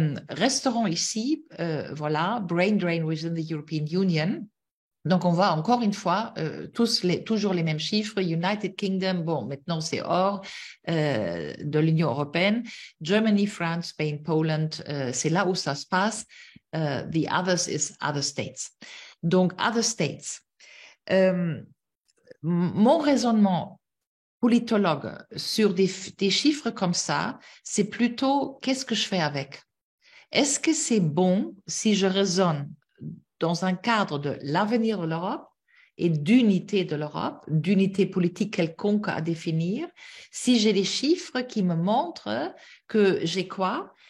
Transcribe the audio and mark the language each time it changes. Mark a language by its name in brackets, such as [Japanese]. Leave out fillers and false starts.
[French] Resterons ici, voilà, [English] brain drain within the European Union. [French] Donc, on voit encore une fois toujours les mêmes chiffres. United Kingdom, bon, maintenant c'est hors de l'Union européenne. Germany, France, Spain, Poland, c'est là où ça se passe. [English] The others is other states. [French] Donc, [English] other states. [French] Mon raisonnement politologue sur des chiffres comme ça, c'est plutôt qu'est-ce que je fais avec? Est-ce que c'est bon si je raisonne dans un cadre de l'avenir de l'Europe et d'unité de l'Europe, d'unité politique quelconque à définir, si j'ai des chiffres qui me montrent que j'ai quoi?